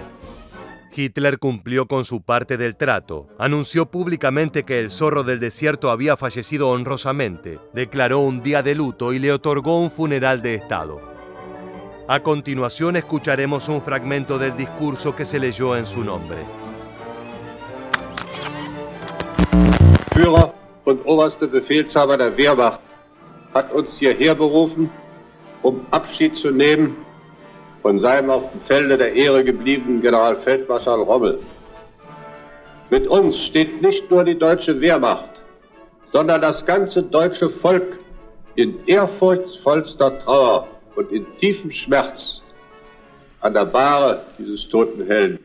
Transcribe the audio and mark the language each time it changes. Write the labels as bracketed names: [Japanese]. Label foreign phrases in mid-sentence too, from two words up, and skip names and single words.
[Spanish] Hitler cumplió con su parte del trato, anunció públicamente que el zorro del desierto había fallecido honrosamente, declaró un día de luto y le otorgó un funeral de Estado. A continuación escucharemos un fragmento del discurso que se leyó en su nombre. [German] Führer und oberste Befehlshaber der Wehrmacht hat uns hierher berufen, Abschied zu nehmen von seinem auf dem Felde der Ehre gebliebenen Generalfeldmarschall Rommel. Mit uns steht nicht nur die deutsche Wehrmacht, sondern das ganze deutsche Volk in ehrfurchtsvollster Trauer und in tiefem Schmerz an der Bahre dieses toten Helden.